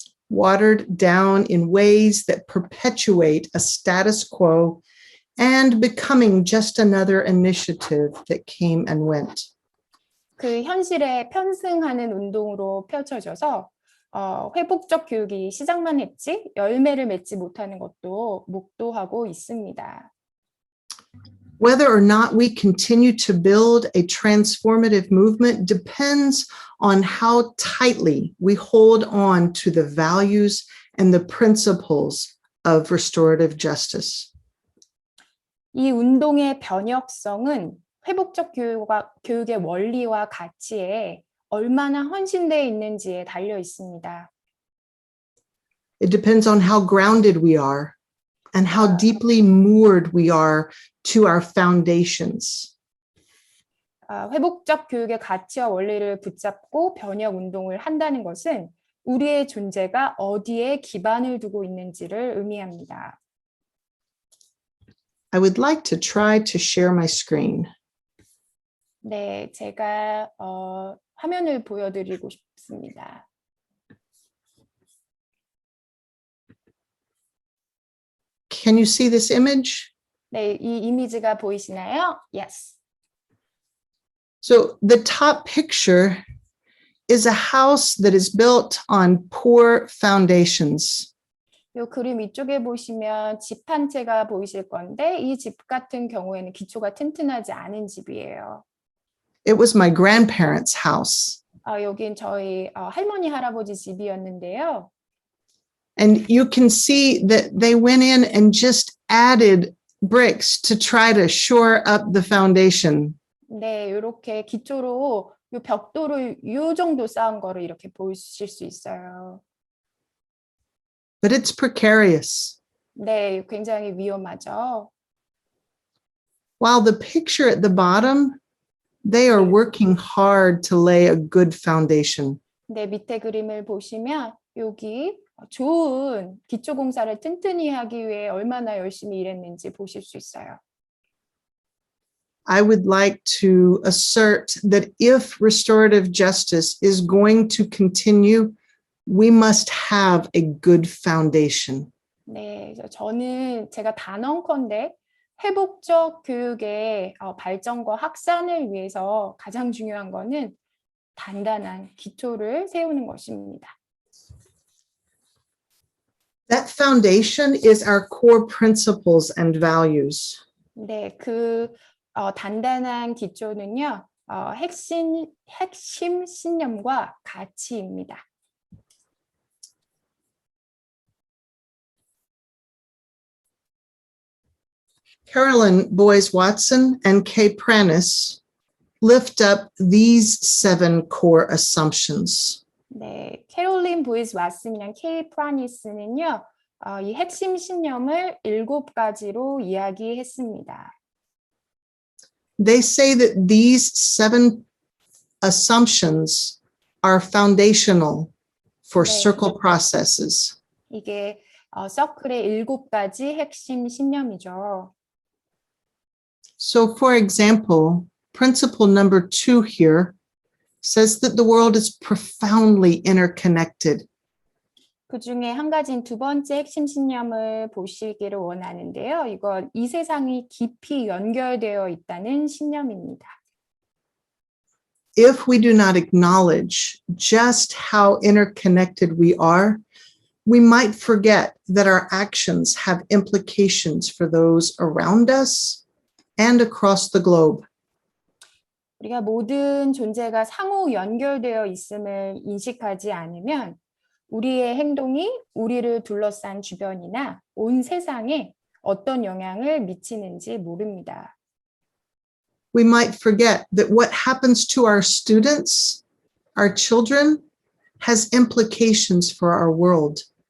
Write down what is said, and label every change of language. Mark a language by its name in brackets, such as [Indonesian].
[English] watered down in ways that perpetuate a status quo and becoming just another initiative that came and went. [Korean] 그 현실에 편승하는 운동으로 펼쳐져서 회복적 교육이 시작만 했지 열매를 맺지 못하는 것도 목도하고 있습니다. [English] Whether or not we continue to build a transformative movement depends on how tightly we hold on to the values and the principles of restorative justice. [Korean] 이 운동의 변혁성은 회복적 교육의 원리와 가치에 얼마나 헌신되어 있는지에 달려 있습니다. [English] It depends on how grounded we are and how deeply moored we are to our foundations. [Korean] 회복적 교육의 가치와 원리를 붙잡고 변혁 운동을 한다는 것은 우리의 존재가 어디에 기반을 두고 있는지를 의미합니다. [English] I would like to try to share my screen. [Korean] 네, 제가 화면을 보여드리고 싶습니다. [English] Can you see this image? [Korean] 네, 이 이미지가 보이시나요? [English] Yes. So the top picture is a house that is built on poor foundations. [Korean] 이 그림 위쪽에 보시면 집 한 채가 보이실 건데 이 집 같은 경우에는 기초가 튼튼하지 않은 집이에요. [English] It was my grandparents' house. [Korean] 여긴 저희 할머니 할아버지 집이었는데요. [English] And you can see that they went in and just added bricks to try to shore up the foundation. [Korean] 네, 이렇게 기초로 이 벽돌을 이 정도 쌓은 거를 이렇게 보실 수 있어요. [English] But it's precarious. [Korean] 네, 굉장히 위험하죠. [English] While the picture at the bottom, they are working hard to lay a good foundation. [Korean] 네, 밑에 그림을 보시면 여기 좋은 기초 공사를 튼튼히 하기 위해 얼마나 열심히 일했는지 보실 수 있어요. [English] I would like to assert that if restorative justice is going to continue, we must have a good foundation. [Korean] 네, 저는 제가 단언컨대 회복적 교육의 발전과 확산을 위해서 가장 중요한 거는 단단한 기초를 세우는 것입니다. [English] That foundation is our core principles and values. [Korean] 네, 그 단단한 기초는요, 핵심 신념과 가치입니다. [English] Carolyn Boyes Watson and Kay Pranis lift up these 7 core assumptions. [Korean] 네, 캐롤린 보이스 왓슨이랑 케이 프라니스는요, 이 핵심 신념을 7가지로 이야기했습니다. [English] They say that these 7 assumptions are foundational for [Korean] 네. [English] circle processes. [Korean] 이게 서클의 7가지 핵심 신념이죠. [English] So, for example, principle number 2 here says that the world is profoundly interconnected. [Korean] 그 중에 한 가지인 2번째 핵심 신념을 보시기를 원하는데요. 이건 이 세상이 깊이 연결되어 있다는 신념입니다. [English] If we do not acknowledge just how interconnected we might forget that our actions have implications for those around us and across the globe. [Korean] 우리가 모든 존재가 상호 연결되어 있음을 인식하지 않으면 우리의 행동이 우리를 둘러싼 주변이나 온 세상에 어떤 영향을 미치는지 모릅니다. [English] We might forget that what happens to our students, our children, has implications for our world.